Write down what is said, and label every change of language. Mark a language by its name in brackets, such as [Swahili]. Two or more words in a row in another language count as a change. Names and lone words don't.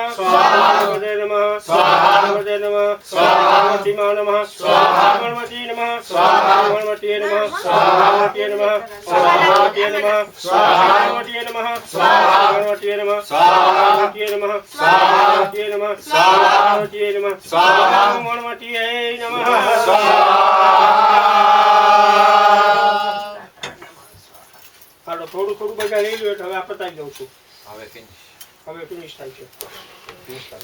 [Sanskrit] स्वाहा श्रीपताय नमः स्वाहा श्रीपताय नमः स्वाहा प्रतिमा नमः स्वाहा गणपति नमः स्वाहा गणपति नमः स्वाहा गणपति नमः स्वाहा गणपति नमः स्वाहा गणपति नमः स्वाहा गणपति नमः स्वाहा गणपति नमः स्वाहा गणपति नमः स्वाहा पार्वत्यै नमः સ્વાહા पार्वत्यै नमः સ્વાહા मणमत्यै नमः [Gujarati] હાલો થોડું થોડું બધા લઈ લો એટલે હવે આ પતાવી દઉં છું હવે હવે ફિનિશ થાય છે